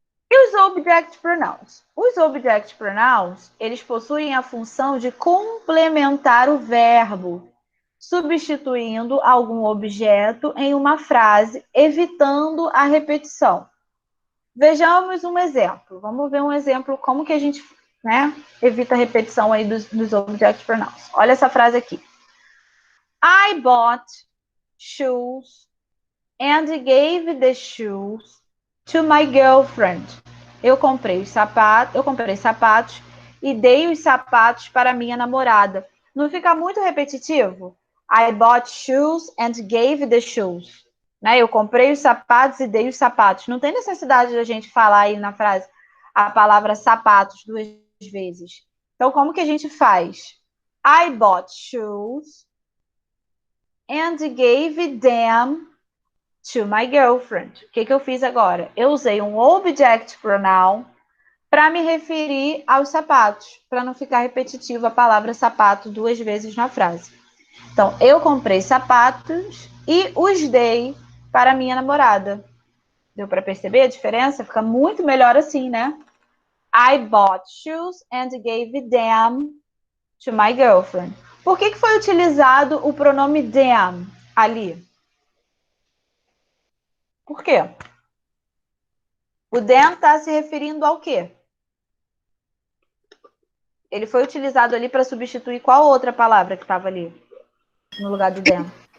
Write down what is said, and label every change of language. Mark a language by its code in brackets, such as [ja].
[pt] E os object pronouns? Os object pronouns, eles possuem a função de complementar o verbo, substituindo algum objeto em uma frase, evitando a repetição. Vejamos um exemplo. Vamos ver um exemplo como que a gente, né, evita a repetição aí dos object pronouns. Olha essa frase aqui. [en] I bought shoes and gave the shoes to my girlfriend. [pt] Eu comprei sapatos e dei os sapatos para minha namorada. Não fica muito repetitivo? [en] I bought shoes and gave the shoes. [pt] Né? Eu comprei os sapatos e dei os sapatos. Não tem necessidade de a gente falar aí na frase a palavra sapatos 2 vezes. Então, como que a gente faz? [en] I bought shoes and gave them to my girlfriend. [pt] O que eu fiz agora? Eu usei um object pronoun para me referir aos sapatos, para não ficar repetitivo a palavra sapato 2 vezes na frase. Então, eu comprei sapatos e os dei para minha namorada. Deu para perceber a diferença? Fica muito melhor assim, né? [en] I bought shoes and gave them to my girlfriend. [pt] Por que foi utilizado o pronome them ali? Por quê? O them está se referindo ao quê? Ele foi utilizado ali para substituir qual outra palavra que estava ali no lugar do them?